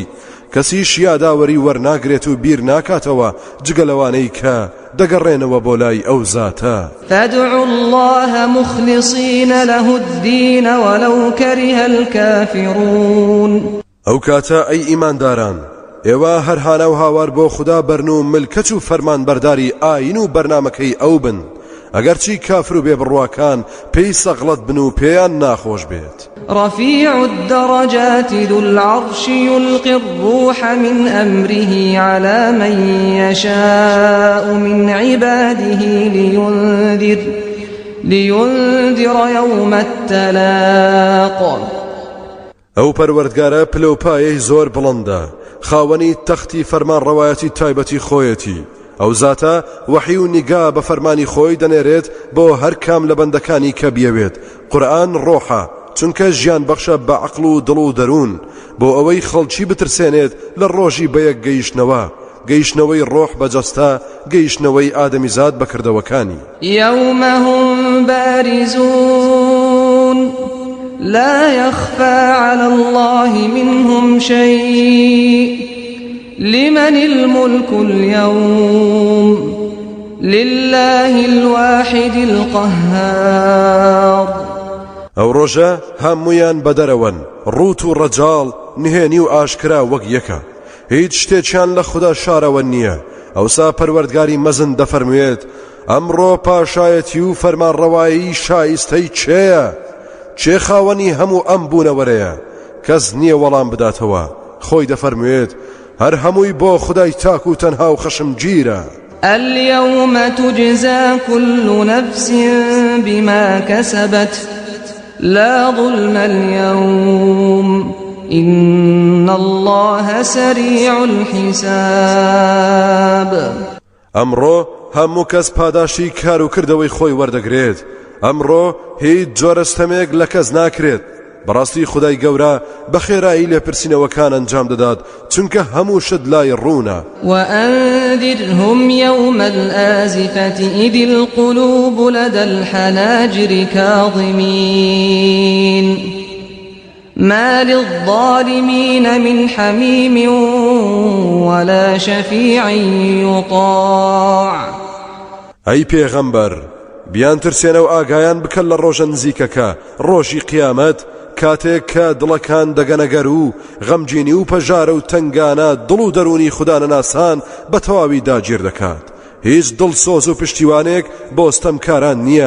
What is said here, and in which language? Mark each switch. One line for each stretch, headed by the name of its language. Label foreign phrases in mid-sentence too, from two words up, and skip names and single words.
Central Kurdish: کەسیش یاداوەری وەرناگرێت و بیر ناکاتەوە جگەلەوانەی کە دەگەڕێنەوە بۆ لای ئەو زاتە.
Arabic: فادعوا الله مخلصين له الدين ولو كره الكافرون.
Central Kurdish: ئەو کاتە ئەی ئیمانداران ئێوە هەر هانە و هاوار بۆ خوددا بەرن و ملکەت و فەرمان بەرداری ئاین و بەرنامەکەی ئەو بن، ئەگەرچی کافر و بێبڕواکان پێی سەغڵەت بن و پێیان ناخۆش بێت.
Arabic: رفيع الدرجات ذو العرش يلقي الروح من أمره على من يشاء من عباده لينذر يوم التلاق.
Central Kurdish: ئەو پەروەردگارە پلەپایەی زۆر بڵندە، خاوەنی تەختی فەرمان ڕەوایەتی تایبەتی خۆیەتی. ئەو زاتە وحی و نیگا بە فەرمانی خۆی دەنێرێت بۆ هەر کام لە بەندەکانی کە بیەوێت. قورئان ڕۆحە، چونکە ژیان بەخشە بە عەقڵ و دڵ و دەروون، بۆ ئەوەی خەڵکی بترسێنێت لە ڕۆژی بەیەک گەیشتنەوەی ڕۆح بەجەستە، گەیشتنەوەی ئادەمیزاد بەکردەوەکانی.
Arabic: يوم هم بارزون لا يخفى على الله منهم شيء لمن الملك اليوم لله الواحد القهار.
Central Kurdish: ئەو ڕۆژە هەمویان بەدەرەوەن، ڕوت و ڕەجاڵ، نهێنی و ئاشکرا وەک یەکە، هیچ شتێکیان لە خوددا شارەوە نییە. ئەوسا پەروەردگاری مەزن دەفەرموێت ئەمڕۆ پاشایەتی و فەرمانڕەوایی شایستەی چێیە؟ چێ خاوەنی هەموو ئەم بوونەوەرەیە؟ کەس نییە وەڵام بداتەوە. خۆی دەفەرموێت هەر هەمووی بۆ خودای تاک و تەنها و خەشمگیرە.
Arabic: اليوم تجزى كل نفس بما كسبت لا ظلم اليوم إن الله سريع الحساب.
Central Kurdish: ئەمڕۆ هەموو کەس پاداشی کار و کردەوەی خۆی وەردەگرێت. ئەمڕۆ هیچ جۆرەستەمێک لە کەس ناکرێت، بەڕاستی خودای گەورە بە خێرایی لێپرسینەوەکان ئەنجام دەدات چونکە هەموو شت لای ڕوونە.
Arabic: وأنذرهم يوم الآزفة إذ القلوب لدى الحناجر كاظمين ما للظالمين من حميم ولا شفيع يطاع.
Central Kurdish: ئەی پێغەمبەر بیان ترسێنە و ئاگایان بکەن لە ڕۆژە نزیکەکە ڕۆژی قیامەت کاتێک کە دڵەکان دەگەنەگەر و غەمگینی و پەژارە و تنگانە دڵ و دەرونی خودانەناسان بە تەواوی داگیر دەکات. هیچ دڵسۆز و پشتیوانێک بۆ ستەمکاران نییە.